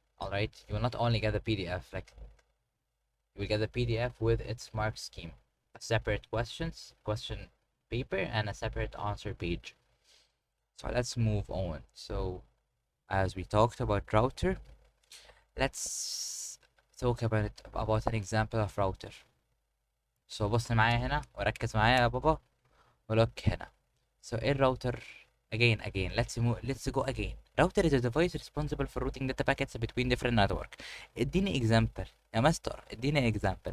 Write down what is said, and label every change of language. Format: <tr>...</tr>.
<en>All right, you will not only get the PDF, like, you will get the PDF with its mark scheme, a separate question paper, and a separate answer page. So let's move on. So as we talked about router, let's talk about an example of router. So</en> <ar>بص معايا هنا وركز معايا يا بابا ولوك هنا.</ar> <en>So</en> <ar>ايه الراوتر؟</ar> <en>again, let's go again. Router is a device responsible for routing data packets between different network.</en> <ar>اديني example يا مستر, اديني example.</ar>